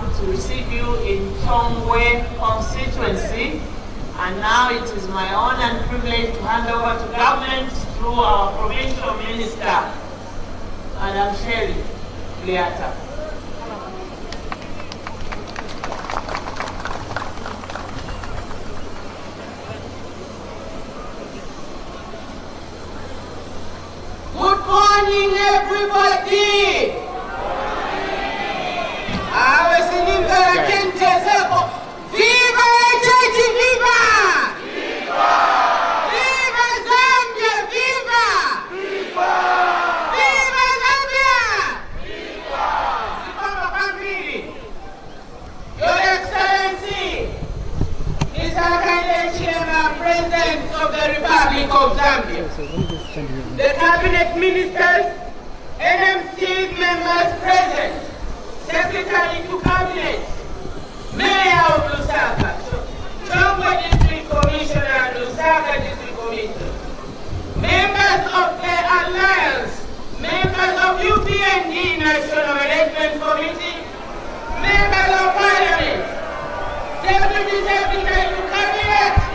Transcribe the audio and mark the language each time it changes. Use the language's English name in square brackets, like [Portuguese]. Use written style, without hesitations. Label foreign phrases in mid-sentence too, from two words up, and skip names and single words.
[English] to receive you in Tongwe constituency, and now it is my honor and privilege to hand over to government through our provincial minister, Madam Sherry Liata. Good morning, everybody. Viva Echechi, viva! Viva! Viva Zambia, viva! Viva! Viva Zambia! Viva! Your Excellency, Mr. Kande Chairman, President of the Republic of Zambia, the Cabinet Ministers, NMC members present, Secretary to Cabinet, Mayor of Lusaka, Tongwe District Commissioner and Lusaka District Commissioner, members of the Alliance, members of UPND National Management Committee, members of Parliament, Deputy Secretary to Cabinet,